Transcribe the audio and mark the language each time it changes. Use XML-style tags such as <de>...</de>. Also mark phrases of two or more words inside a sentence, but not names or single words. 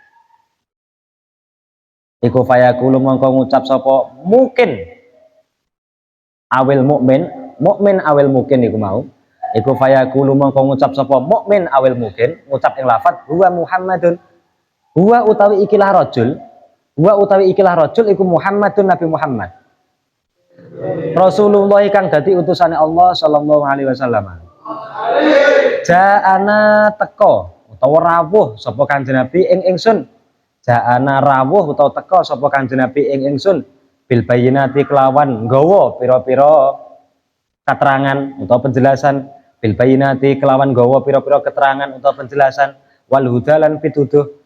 <jv>Iku fayaqulu mongko ngucap sapa mungkin awil mukmin awil mungkin iku mau. Iku fayaqulu mongko ngucap sapa mukmin awil mungkin ngucap ing lafat</jv> <ar>هو محمد.</ar> <jv>Huwa utawi ikilah rajul. Huwa utawi ikilah rajul iku Muhammadun Nabi Muhammad. Rasulullah kang dadi utusane Allah</jv> <ar>صلى الله عليه وسلم.</ar> <jv>Ja'ana teko utawa rawuh sapa Kanjeng Nabi ing ingsun. Ja'ana rawuh utawa teko sapa Kanjeng Nabi ing ingsun</jv> <ar>بالبينات</ar> <jv>kelawan nggawa pira-pira keterangan utawa penjelasan</jv> <ar>بالبينات</ar> <jv>kelawan nggawa pira-pira keterangan utawa penjelasan</jv> <ar>والهدى</ar> <jv>pituduh</jv>